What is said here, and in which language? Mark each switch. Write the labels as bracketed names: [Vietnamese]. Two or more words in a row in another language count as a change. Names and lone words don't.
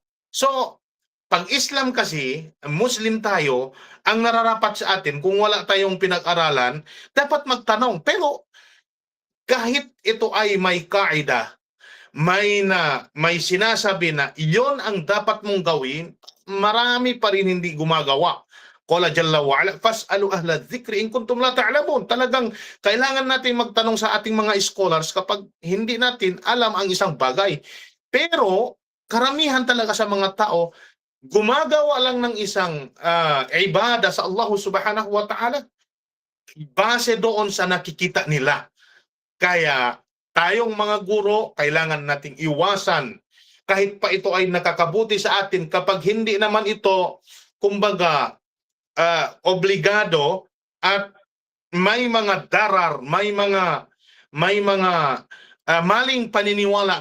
[Filipino] So, pag Islam kasi, Muslim tayo, ang nararapat sa atin kung wala tayong pinag-aralan, dapat magtanong. Pero kahit ito ay may kaida, may sinasabi na iyon ang dapat mong gawin, marami pa rin hindi gumagawa. [Arabic] قال جل وعلا فاسألوا أهل الذكر إن كنتم لا تعلمون. [Filipino] Talagang kailangan natin magtanong sa ating mga scholars kapag hindi natin alam ang isang bagay. Pero karamihan talaga sa mga tao, gumagawa lang ng isang ibada sa Allah [Arabic] سبحانه وتعالى [Filipino] base doon sa nakikita nila. Kaya tayong mga guro, kailangan nating iwasan kahit pa ito ay nakakabuti sa atin kapag hindi naman ito, kumbaga, obligado at may mga darar, may mga maling paniniwala.